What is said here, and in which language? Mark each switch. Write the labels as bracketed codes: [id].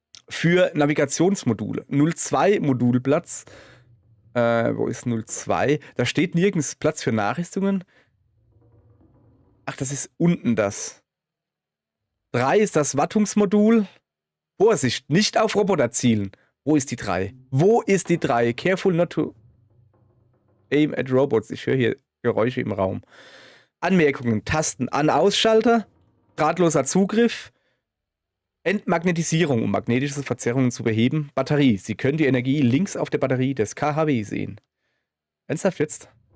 [de] Für Navigationsmodule. 02, Modulplatz. Wo ist 02? Da steht nirgends Platz für Nachrüstungen. Ach, das ist unten das. 3 ist das Wartungsmodul. Vorsicht, nicht auf Roboter zielen. Wo ist die 3? Wo ist die 3? [en] Careful not to aim at robots. [de] Ich höre hier Geräusche im Raum. Anmerkungen, Tasten, An-Ausschalter, drahtloser Zugriff, Entmagnetisierung, um magnetische Verzerrungen zu beheben, Batterie. Sie können die Energie links auf der Batterie des KHW sehen. Ernsthaft jetzt?